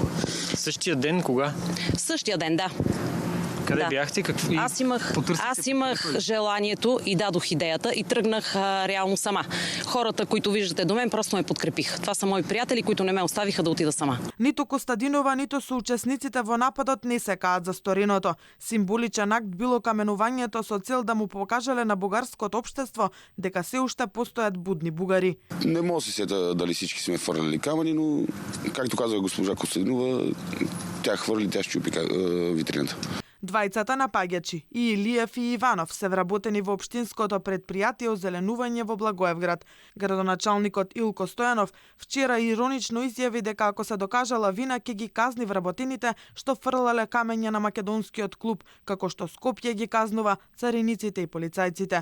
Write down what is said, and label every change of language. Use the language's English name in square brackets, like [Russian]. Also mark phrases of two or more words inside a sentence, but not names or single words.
[Bulgarian] Същия ден кога? Същия ден, да. Къде бяхте? Аз имах желанието и дадох идеята и тръгнах реално сама. Хората, които виждате до мен, просто ме подкрепиха. Това са мои приятели, които не ме оставиха да отида сама. [Macedonian] Нито Костадинова, нито соучесниците во нападот не се каат за стореното. Символичен акт било каменувањето со цел да му покажале на бугарското општество дека се уште постојат будни бугари. [Bulgarian] Не може да се сета дали всички сме фърляли камъни, но както каза госпожа Костадинова, тя хвърли, тя щупи витрината. [Macedonian] Двајцата напаѓачи, и Илиев и Иванов, се вработени во општинското предпријатие озеленување во Благоевград. Градоначалникот Илко Стојанов вчера иронично изјави дека ако се докажала вина ќе ги казни вработените што фрлале камења на македонскиот клуб, како што Скопје ги казнува цариниците и полицајците.